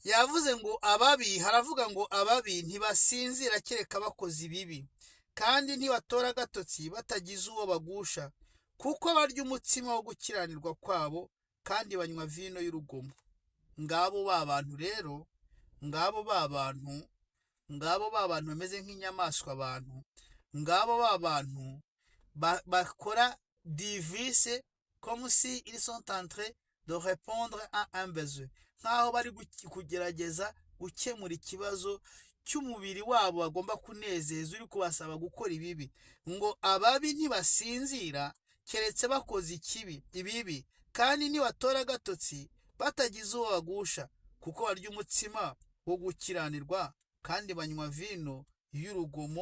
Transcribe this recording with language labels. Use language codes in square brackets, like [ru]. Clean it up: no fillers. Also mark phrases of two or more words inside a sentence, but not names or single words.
[rw] yavuze ngo ababi, haravuga ngo ababi ntibasinzira kereka bakoze ibibi, kandi ntibatora agatotsi batagize uwo bagusha, kuko barya umutsima wo gukiranirwa kwabo kandi banywa vino y'urugomo. Ngabo ba bantu rero, ngabo ba bantu, ngabo ba bantu bameze nk'inyamaswa abantu, ngabo ba bantu bakora divise [fr] comme si ils sont en train de répondre à un besoin, [rw] nk'aho bari kugerageza gukemura ikibazo cy'umubiri wabo bagomba kunezeza uri kubasaba gukora ibibi. Ngo ababi ntibasinzira keretse bakoze ibibi, kandi ntibatora agatotsi batagize uwo bagusha, kuko barya umutsima wo gukiranirwa kandi banywa vino y'urugomo.